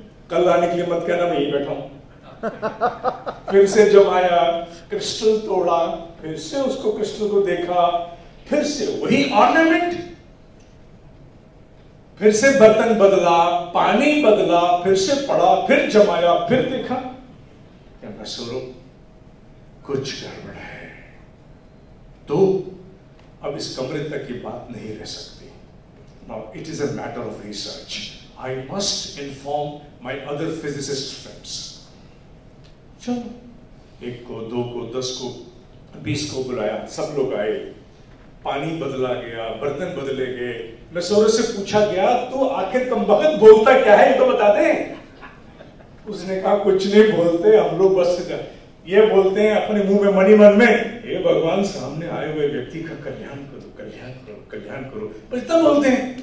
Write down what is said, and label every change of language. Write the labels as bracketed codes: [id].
[hi] कल आने के लिए मत कहना, मैं यहीं बैठा हूं। फिर से जमाया, क्रिस्टल तोड़ा, फिर से उसको क्रिस्टल को देखा, फिर से वही ऑर्नामेंट, फिर से बर्तन बदला, पानी बदला, फिर से पड़ा, फिर जमाया, फिर देखा। क्या नसरों कुछ गड़बड़ है। तो अब इस कमरे तक की बात नहीं रह सकती। [en] Now it is a matter of research. I must inform my other physicist friends. [hi] चलो, 1 को, 2 को, 10 को, 20 को बुलाया, सब लोग आए। पानी बदला गया, बर्तन बदले गए। नसरों से पूछा गया, तो आखिर कमबख्त बोलता क्या है, ये तो बता दे। उसने कहा कुछ नहीं बोलते, हम लोग बस ये बोलते हैं अपने मुंह में, मनी मन में, हे भगवान सामने आए हुए व्यक्ति का कल्याण करो, कल्याण करो, कल्याण करो, बस इतना बोलते हैं।